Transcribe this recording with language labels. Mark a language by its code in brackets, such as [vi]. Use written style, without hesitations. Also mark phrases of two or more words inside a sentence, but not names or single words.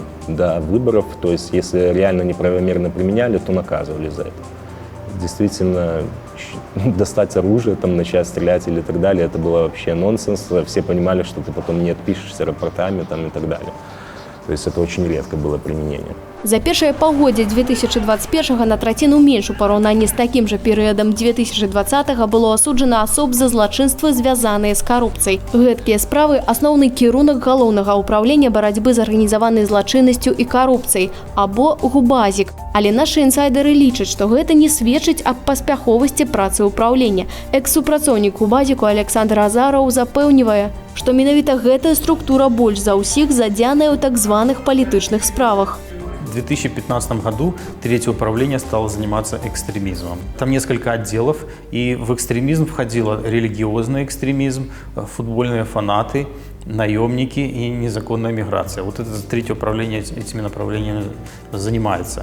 [ru] До выборов, то есть если реально неправомерно применяли, то наказывали за это. Действительно, достать оружие, там, начать стрелять или так далее, это было вообще нонсенс. Все понимали, что ты потом не отпишешься рапортами там, и так далее. То есть это очень редко было применение. [be] За першае паўгоддзе 2021 на траціну менш у параўнанні з такім жа перыядам 2020 было асуджана асоб за злачынствы, звязаныя з карупцыяй. Гэткія справы – асноўны кірунак галоўнага ўправлення барацьбы з арганізаванай злачыннасцю і карупцыяй, або ГУБАЗік. Але нашы інсайдеры лічаць, што гэта не сведчыць аб паспяховасці працы ўправлення. Экс-супрацоўнік ГУБАЗіку Александр Азараў запэўнівае, што менавіта гэтая структура больш за ўсіх задзяная ў так званых палітычных справах. [ru] В 2015 году третье управление стало заниматься экстремизмом. Там несколько отделов, и в экстремизм входило религиозный экстремизм, футбольные фанаты наемники и незаконная миграция. Вот это третье управление этими направлениями занимается.